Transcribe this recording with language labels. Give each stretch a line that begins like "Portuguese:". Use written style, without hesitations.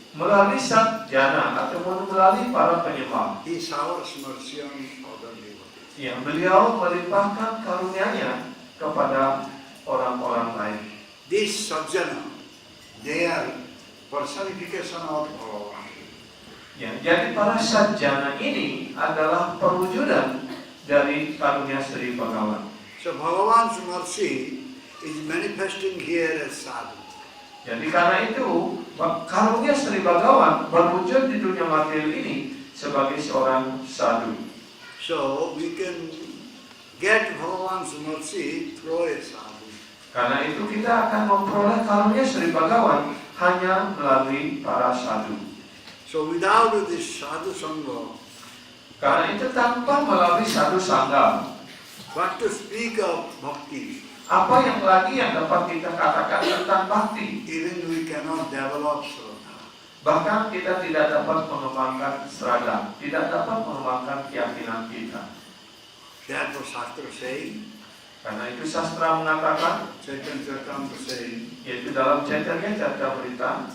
Indonesian: melalui Sat Jana ataupun melalui para penyembah.
English: he showers mercy on other devotees.
Indonesian: Ya, beliau melimpahkan karunia-Nya kepada orang-orang lain.
English: This Sajjana, they are personification of Bhagavan.
Indonesian: Ya, jadi para Satjana ini adalah perwujudan dari karunia Sri Bhagawan.
English: So Bhagavan's mercy is manifesting here as sadhu.
Indonesian: Jadi karena itu karunia Sri Bhagawan berwujud di dunia material ini sebagai seorang sadhu.
English: So we can get Bhagavan's mercy through a sadhu.
Indonesian: Karena itu kita akan memperoleh karunia Sri Bhagawan hanya melalui para sadhu.
English: So without this sadhu sangha,
Indonesian: Karena itu tanpa melalui sadhu sangha,
English: what to speak of bhakti?
Indonesian: apa yang lagi yang dapat kita katakan tentang bakti?
English: Even we cannot develop sraddha.
Indonesian: Bahkan kita tidak dapat mengembangkan serada, tidak dapat mengembangkan keyakinan kita.
English: Therefore Shastra saying,
Indonesian: Karena itu sastra mengatakan,
English: Chaitanya Charitamrita saying,
Indonesian: yaitu dalam Chaitanya Charitamrita,